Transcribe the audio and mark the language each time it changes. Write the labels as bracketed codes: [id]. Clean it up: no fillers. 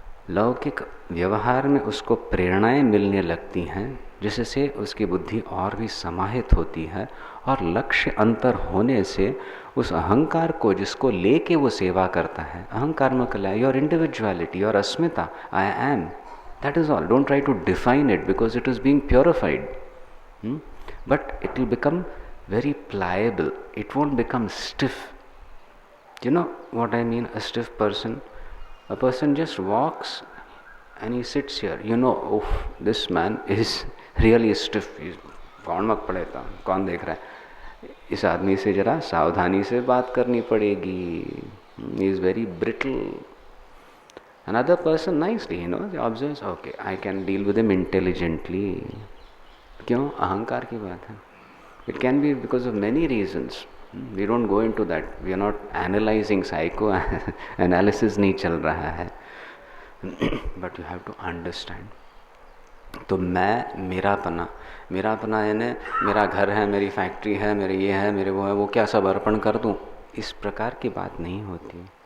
[hi] लौकिक व्यवहार में उसको प्रेरणाएं मिलने लगती हैं, जिससे उसकी बुद्धि और भी समाहित होती है. और लक्ष्य अंतर होने से उस अहंकार को, जिसको लेके वो सेवा करता है, अहंकार में कला, [en] Your individuality, your अस्मिता, I am, that is all. Don't try to define it because it is being purified. But it will become very pliable. It won't become stiff. You know what I mean? A stiff person. A person just walks and he sits here. You know, oh, this man is really stiff. [hi] कौन मक पड़ेगा? कौन देख रहा है? इस आदमी से जरा सावधानी से बात करनी पड़ेगी. [en] He is very brittle. Another person nicely, observes. Okay, I can deal with him intelligently. [hi] क्यों? अहंकार की बात है. [en] It can be because of many reasons. We don't go into that. We are not analysing, psycho analysis [hi] नहीं चल रहा है. [en] But you have to understand. [hi] तो मैं मेरापना यानी मेरा घर है, मेरी फैक्ट्री है, मेरे ये है, मेरे वो है, वो क्या सब अर्पण कर दूं, इस प्रकार की बात नहीं होती.